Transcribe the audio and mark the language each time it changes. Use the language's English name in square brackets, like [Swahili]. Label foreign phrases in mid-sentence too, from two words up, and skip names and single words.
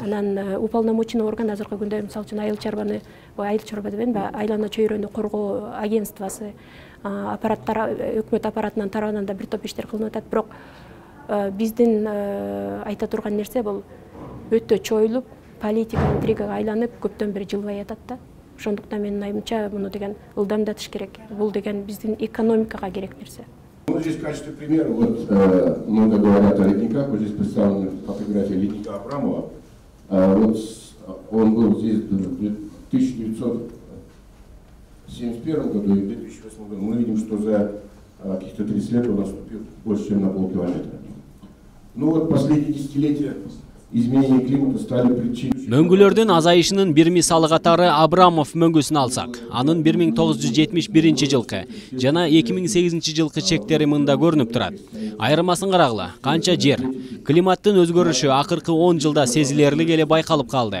[Kyrgyz] Анан [Russian] уполномоченный орган [Kyrgyz] азыркы күндө мисалы үчүн айыл чарба дебейинби, айлана чөйрөнү коргоо агентствосы, өкмөт аппаратынын тарабынан да бир топ иштер кылынып атат. Бирок биздин айта турган нерсе бул өтө чоюлуп, политика интригага айланып, көптөн бери жылбай атат да. Ошондуктан менин айымча муну деген ылдамдатыш керек. Бул деген биздин экономикага керек нерсе. [Russian] Вот здесь в качестве примера, вот много говорят о ледниках, вот здесь представлена фотография ледника Абрамова. Вот он был здесь в 1971 году и в 2008 году. Мы видим, что за каких-то 30 лет он наступил больше, чем на полкилометра. Ну вот последние десятилетия изменение климата стали причиной. [Kyrgyz] Мөңгүлөрдүн азайышынын бир мисалы катары Абрамов мөңгүсүн алсак, анын 1971 жылкы жана 2008 жылкы чектери мында көрүнүп турат. Айырмасын карагыла, канча жер, климаттын өзгөрүшү акыркы 10 жылда сезилерлик эле байкалып калды.